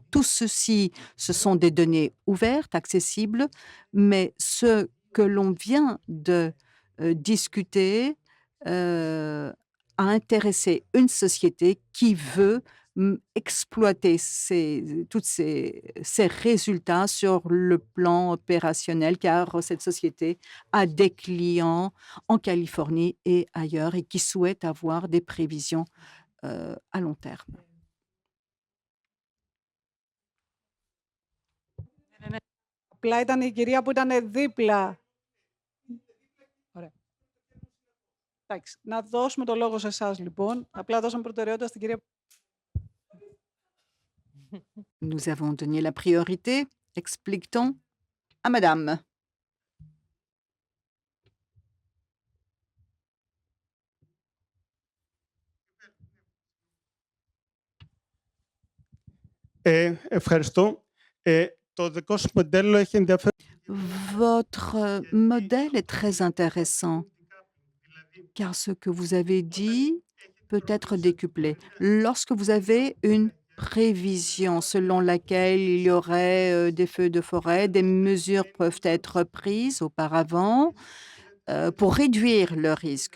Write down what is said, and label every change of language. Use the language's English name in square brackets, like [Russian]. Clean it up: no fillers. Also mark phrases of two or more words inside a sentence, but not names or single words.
[French] Tout ceci, ce sont des données ouvertes, accessibles, mais ce que l'on vient de, discuter, a intéressé une société qui veut, exploiter ces résultats sur le plan opérationnel, car cette société a des clients en Californie et ailleurs et qui souhaite avoir des prévisions à long terme. [Greek] Απλά ήταν η κυρία που ήταν δίπλα. Ωραία. Εντάξει, να δώσουμε το λόγο σε εσάς λοιπόν. Απλά δώσαμε προτεραιότητα στην κυρία. [French] Nous avons donné la priorité, explique-t-on, à madame. [Greek] Ευχαριστώ. Το δικό σας μοντέλο έχει ενδιαφέρον. [French] Votre modèle est très intéressant, car ce que vous avez dit peut être décuplé. Lorsque vous avez une prévision selon laquelle il y aurait, des feux de forêt, des mesures peuvent être prises auparavant, pour réduire le risque.